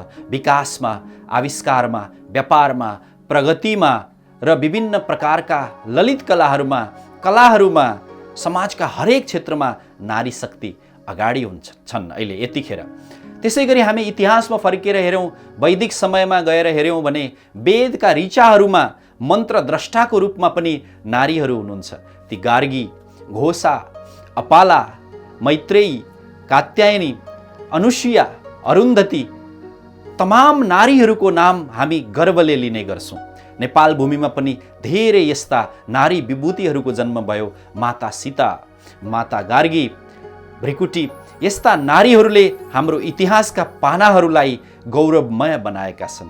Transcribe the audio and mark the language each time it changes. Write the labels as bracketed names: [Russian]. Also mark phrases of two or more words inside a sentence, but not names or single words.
[Nepali] विकासमा, आविष्कारमा, व्यापारमा, प्रगतिमा र विभिन्न प्रकारका ललित कलाहरूमा समाजका हरेक क्षेत्रमा नारी शक्ति अगाडि छन् अहिले यतिखेर। त्यसै गरी हामी इतिहासमा फर्केर हेऱ्यौँ, वैदिक समयमा गएर हेऱ्यौँ भने वेदका ऋचाहरूमा मन्त्रद्रष्टाको रूपमा पनि नारीहरू हुनुहुन्छ। ती गार्गी, घोषा, अपाला, मैत्रेयी, कात्यायनी, अनुसुया, अरुन्धती, तमाम नारीहरूको नाम हामी गर्वले लिने गर्छौँ। नेपाल भूमिमा पनि धेरै यस्ता नारी विभूतिहरूको जन्म भयो। माता सीता, माता गार्गी, भृकुटी, यस्ता नारीहरूले हाम्रो इतिहासका पानाहरूलाई गौरवमय बनाएका छन्।